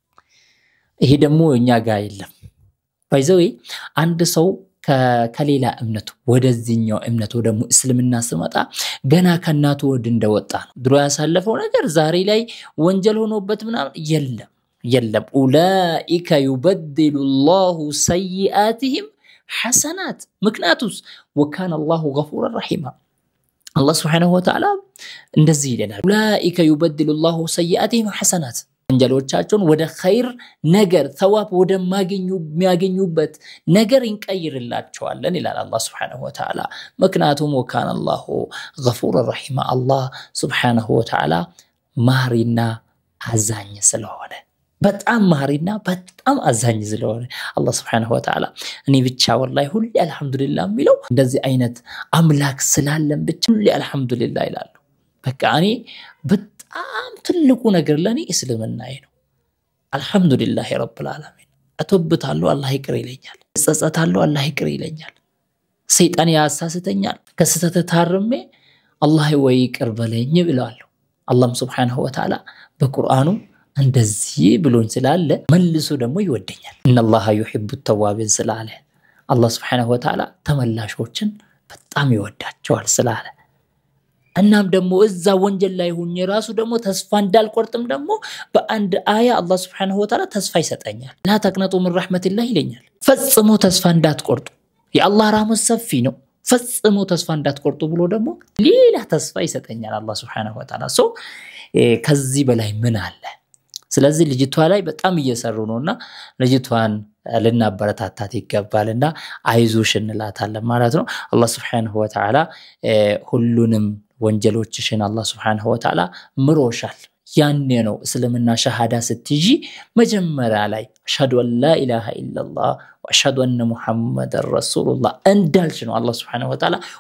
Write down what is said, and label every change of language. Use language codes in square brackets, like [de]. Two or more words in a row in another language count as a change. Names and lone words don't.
[am] ይሄ ደግሞ እኛ ጋር የለም ባይዘው አንድ ሰው ከሌላ እምነት ወደዚህኛው እምነት ወደ እስልምና ሲመጣ ገና ከናቱ ወድ እንደወጣ ነው ድሮ ያሳለፈው ነገር ዛሬ ላይ ወንጀል ሆኖበት ምናምን የለም [ar] أولئك يبدل الله سيئاتهم حسنات [am] ምክንያቱስ [ar] وكان الله غفورا رحيما الله سبحانه وتعالى [am] እንደዚህ ይላል [ar] أولئك يبدل الله سيئاتهم حسنات [am] ወንጀሎቻቸውን ወደ ኸይር ነገር ተዋብ ወደ የሚያገኙበት ነገር እንቀይርላቸዋለን ይላል አላህ [ar] سبحانه وتعالى [am] ምክንያቱም [ar] وكان الله غفورا رحيما الله سبحانه وتعالى [am] ማሪና አዛኝ ስለሆነ በጣም ማሪና በጣም አዛኝ ስለሆነ አላህ [ar] سبحانه وتعالى [am] እኔ ብቻ ወላሂ ሁሌ አልহামዱሊላህ የሚለው እንደዚህ አይነት አምላክ ስላለን ብቻ ሁሌ አልহামዱሊላህ ይላሉ በቃ እኔ በጣም ትልቁ ነገር ለኔ እስልምናዬ ነው [ar] الحمد لله رب العالمين [am] አተብታለሁ አላህ ይቅር ይለኛል ጸጸታለሁ አላህ ይቅር ይለኛል ሰይጣን ያሳስተኛል ከስተተ ታርሜ አላህ ወይ ይቅር በለኝ ብለዋለሁ አላህ [ar] سبحانه وتعالى [am] በቁርአኑ እንደዚህ ብሎኝ ስላለ መልሶ ደግሞ ይወደኛል [ar] إن الله يحب التوابين [am] ስላለ አላህ [ar] سبحانه وتعالى [am] ተመላሾችን በጣም ይወዳቸዋል ስላለ እናም ደግሞ እዛ ወንጀል ላይ ሆኜ ራሱ ደግሞ ተስፋ እንዳልቆርጥም ደግሞ በአንድ አያ አላህ [ar] سبحانه وتعالى [am] ተስፋ ይሰጠኛል [ar] لا تقنطوا من رحمة الله [am] ይለኛል ፈጽሞ ተስፋ እንዳትቆርጡ የአላህ ረህመት ሰፊ ነው ፈጽሞ ተስፋ እንዳትቆርጡ ብሎ ደግሞ ሌላ ተስፋ ይሰጠኛል አላህ [ar] سبحانه وتعالى [am] ከዚህ በላይ ምን አለ ስለዚህ ልጅቷ ላይ በጣም እየሰሩ ነውና ልጅቷን ልናበረታታት ይገባልና አይዞሽ እንላታለን ማለት ነው አላህ [ar] سبحانه وتعالى [am] ሁሉንም ወንጀሎችሽን አላህ [ar] سبحانه وتعالى [am] ምሮሻል ያኔ ነው እስልምና ሸሃዳ ስትጂ መጀመሪያ ላይ [ar] أشهد أن لا إله إلا الله وأشهد أن محمدا رسول الله [am] እንዳልሽ ነው አላህ [ar] سبحانه وتعالى